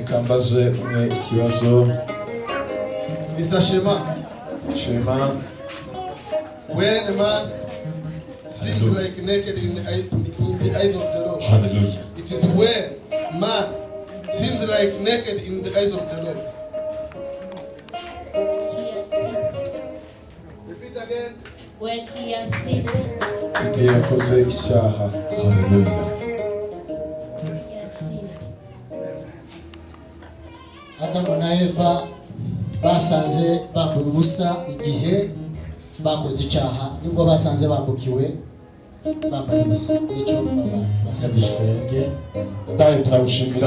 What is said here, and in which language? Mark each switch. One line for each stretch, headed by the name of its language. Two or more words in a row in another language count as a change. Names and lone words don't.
Kinyarwanda: mbaze umwe ikibazo. Mr. Shema, Shema,
English: when a man seems like naked in the eyes of the Lord, hallelujah. it is when man seems like naked in the eyes of the Lord. He has sinned. Repeat again. When he has sinned,
Kinyarwanda: Igihe yakoze icyaha,
English: hallelujah. he has sinned.
Kinyarwanda: Adamu na Eva basanze bambuye ubusa igihe bakoze icyaha, nibwo basanze bambukiwe bambaye ubusa. Icyo dusenge. Dai turagushimira